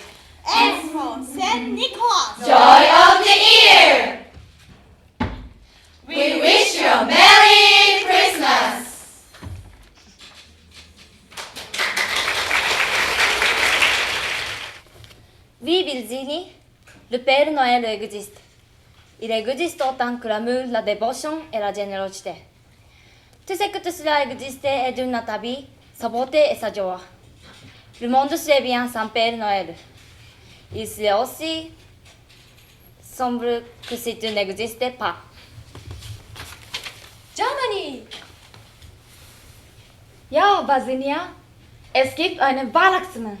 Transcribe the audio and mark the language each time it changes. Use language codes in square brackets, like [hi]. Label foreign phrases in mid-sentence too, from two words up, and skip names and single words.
[en] S for Saint Nicholas, Joy of the year! We wish you a Merry Christmas! [fr] Oui, Virginie, le Père Noël existe. Il existe autant que l'amour, la dévotion et la générosité. Tout ce que tout cela existe est d'une vie, sa beauté et sa joie. Le monde serait bien sans Père Noël. Il serait aussi sombre que si tu n'existais pas. [en] Germany! [de] Ja, Virginia, es gibt einen Weihnachtsmann.